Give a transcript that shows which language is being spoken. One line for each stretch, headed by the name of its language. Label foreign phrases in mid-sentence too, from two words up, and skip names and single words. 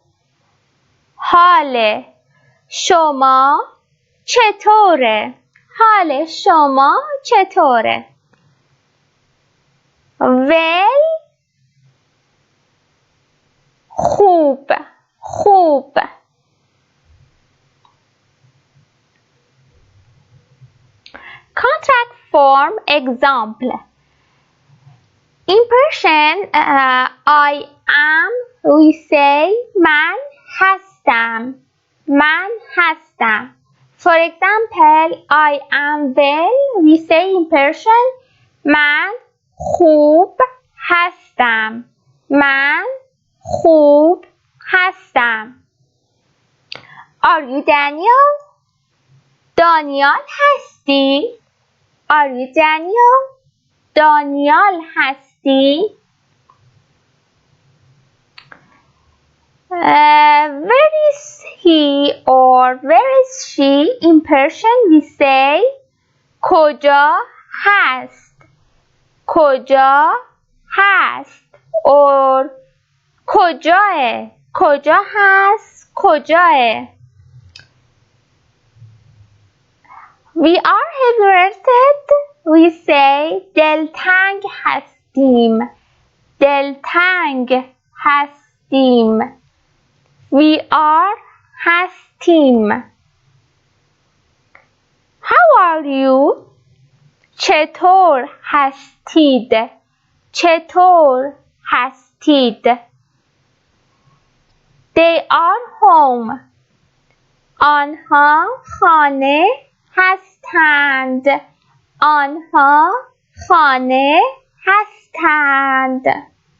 Persian: حال شما چطوره؟ حال شما چطوره؟ Well, خوب خوب.
English: Contract form example. In Persian, I am, we say
Persian: من هستم. من هستم.
English: For example, I am well, we say in Persian
Persian: من خوب هستم. من خوب هستم.
English: Are you Daniel?
Persian: دانیال هستی؟
English: Are you Daniel?
Persian: دانیال هستی؟
English: Where is he or where is she? In Persian we say
Persian: کجا هست؟ کجا هست or کجاه؟ کجا هست؟ کجاه؟
English: We are heavy-hearted. We say
Persian: دلتنگ هستیم. دلتنگ هستیم.
English: We are هستیم. How are you?
Persian: چطور هستید؟ چطور هستید؟
English: They are home.
Persian: آنها خانه هستند. آنها خانه هستند.